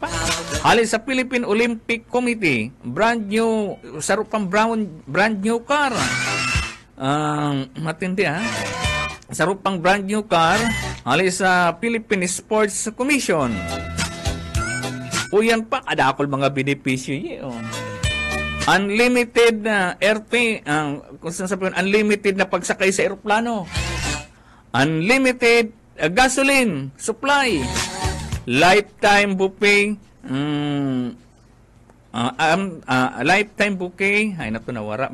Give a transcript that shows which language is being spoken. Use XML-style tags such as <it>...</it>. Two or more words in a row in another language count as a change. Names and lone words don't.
<bik>Hali sa Philippine Olympic Committee,</bik> <en>brand new,</en> <bik>saro pang</bik> <en>brand new car.</en> <bik>Matindi saro pang</bik> <en>brand new car,</en> <bik>hali sa Philippine Sports Commission. O yan pa, kadakol mga benepisyo</bik> <en>unlimited airfare,</en> <tl>kung sasabihin, unlimited na pagsakay sa eroplano.</tl> <en>Unlimited gasoline supply. Lifetime buffet. Lifetime bouquet.</en> <bik>Ay, nato nawara.</bik>